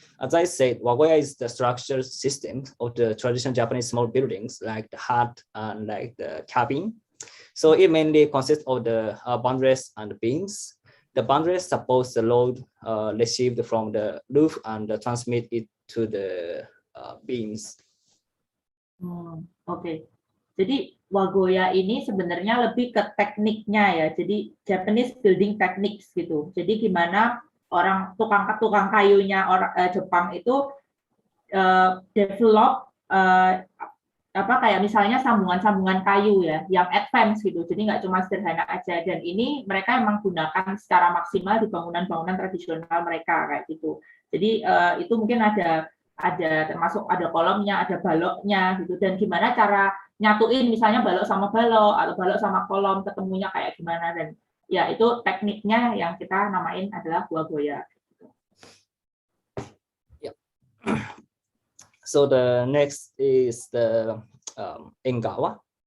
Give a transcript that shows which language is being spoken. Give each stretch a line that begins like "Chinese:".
English: As I said, wagoya is the structure system of the traditional Japanese small buildings like the hut and like the cabin. So it mainly consists of the boundaries and beams. The boundaries support the load received from the roof and transmit it to the beams. Oke.
Indonesian: Jadi wagoya ini sebenarnya lebih ke tekniknya ya. Jadi Japanese building techniques gitu. Jadi gimana orang tukang kayunya Jepang itu develop kayak misalnya sambungan-sambungan kayu ya, yang advance gitu. Jadi nggak cuma sederhana aja. Dan ini mereka emang gunakan secara maksimal di bangunan-bangunan tradisional mereka kayak gitu. Jadi itu mungkin ada termasuk ada kolomnya, ada baloknya gitu. Dan gimana cara nyatuin misalnya balok sama balok atau balok sama kolom ketemunya kayak gimana, dan ya itu tekniknya yang kita namain adalah wagoya. Yeah.
English: So the next is the engawa.